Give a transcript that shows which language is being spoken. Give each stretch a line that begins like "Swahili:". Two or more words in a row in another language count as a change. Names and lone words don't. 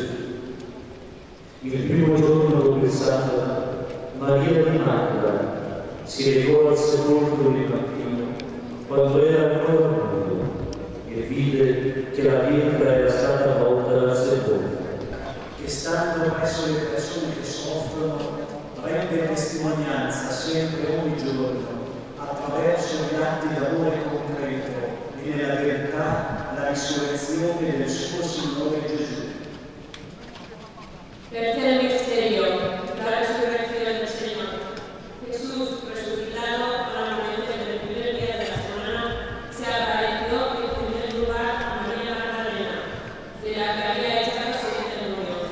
Italian: Il primo giorno dopo Sabbato, Maria di Magdala si recò al sepolcro di mattino, quando era ancora buio, e vide che la pietra era stata tolta dal sepolcro. Che stando presso le persone che soffrono, rende testimonianza sempre ogni giorno, attraverso gli atti d'amore concreto e nella verità la risurrezione del suo Signore Gesù.
Spanish: Tercer misterio, la resurrección del Señor. Jesús, resucitado a la amanecer del primer día de la semana, se apareció en primer lugar a María Magdalena, de la que había echado 7 demonios.